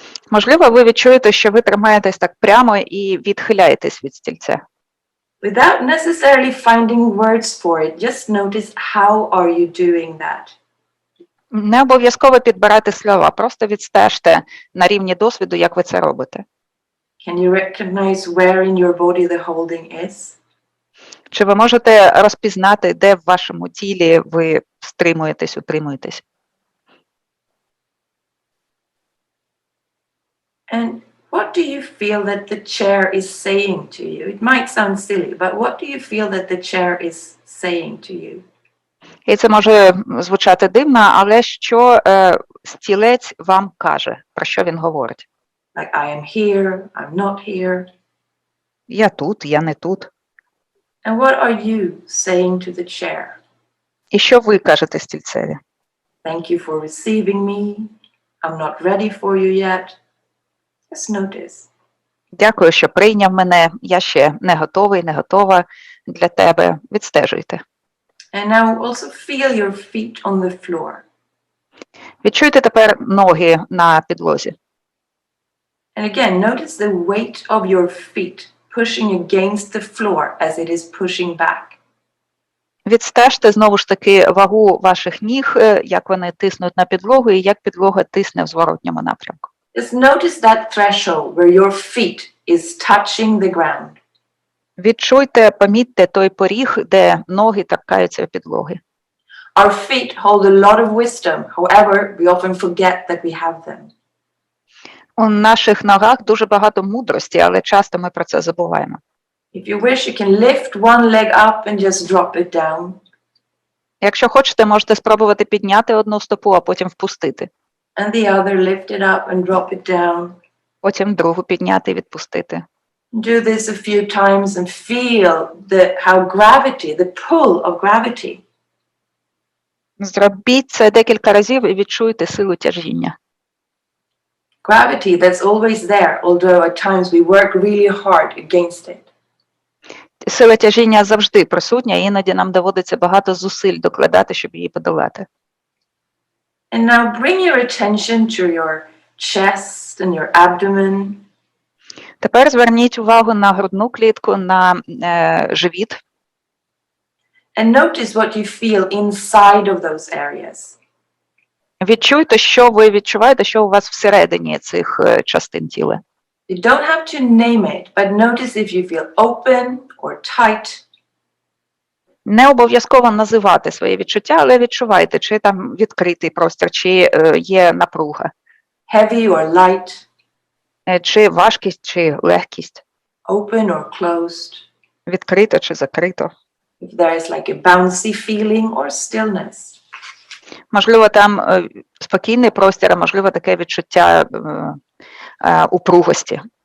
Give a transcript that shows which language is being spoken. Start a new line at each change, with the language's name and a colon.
Ukrainian: Можливо, ви відчуєте, що ви тримаєтесь так прямо і відхиляєтесь від стільця.
English: Without necessarily finding words for it, just notice how are you doing that.
Ukrainian: Не обов'язково підбирати слова, просто відстежте на рівні досвіду, як ви це робите.
English: Can you recognize where in your body the holding is?
Ukrainian: Чи ви можете розпізнати, де в вашому тілі ви стримуєтесь, утримуєтесь?
English: And what do you feel that the chair is saying to you? It might sound silly, but what do you feel that the chair is saying to you?
Ukrainian: І це може звучати дивно, але що стілець вам каже, про що він говорить?
English: Like, I am here, I'm not here.
Ukrainian: Я тут, я не тут.
English: And what are you saying to the chair?
Ukrainian: І що ви кажете стільцеві?
English: Thank you for receiving me. I'm not ready for you yet. Just notice.
Ukrainian: Дякую, що прийняв мене. Я ще не готовий, не готова для тебе. Відстежуйте.
English: And now also feel your feet on the floor.
Ukrainian: Відчуйте тепер ноги на підлозі.
English: And again, notice the weight of your feet pushing against the floor as it is pushing back.
Ukrainian: Відстежте знову ж таки вагу ваших ніг, як вони тиснуть на підлогу і як підлога тисне в зворотньому напрямку.
English: Just notice that threshold where your feet is touching the ground.
Ukrainian: Відчуйте, помітьте той поріг, де ноги торкаються підлоги.
English: Our feet hold a lot of wisdom. However, we often forget that we have them.
Ukrainian: У наших ногах дуже багато мудрості, але часто ми про це забуваємо.
English: If you wish, you can lift one leg up and just drop it down.
Ukrainian: Якщо хочете, можете спробувати підняти одну стопу, а потім впустити.
English: And the other, lift it up and drop it down.
Ukrainian: Потім другу підняти і відпустити.
English: Do this a few times and feel how gravity, the pull of gravity.
Ukrainian: Зробіть це декілька разів і відчуйте силу тяжіння.
English: Gravity that's always there, although at times we work really hard against it.
Ukrainian: Сила тяжіння завжди присутня, іноді нам доводиться багато зусиль докладати, щоб її подолати.
English: And now bring your attention to your chest and your abdomen.
Ukrainian: Тепер зверніть увагу на грудну клітку, на живіт.
English: And notice what you feel inside of those areas.
Ukrainian: Відчуйте, що ви відчуваєте, що у вас всередині цих частин тіла.
English: You don't have to name it, but notice if you feel open or tight.
Ukrainian: Не обов'язково називати свої відчуття, але відчувайте, чи там відкритий простір, чи є напруга.
English: Heavy or light.
Ukrainian: Чи важкість, чи легкість.
English: Open or closed.
Ukrainian: Відкрито чи закрито.
English: If there is like a bouncy feeling or stillness.
Ukrainian: Можливо, там спокійний простір, а можливо, таке відчуття упругості.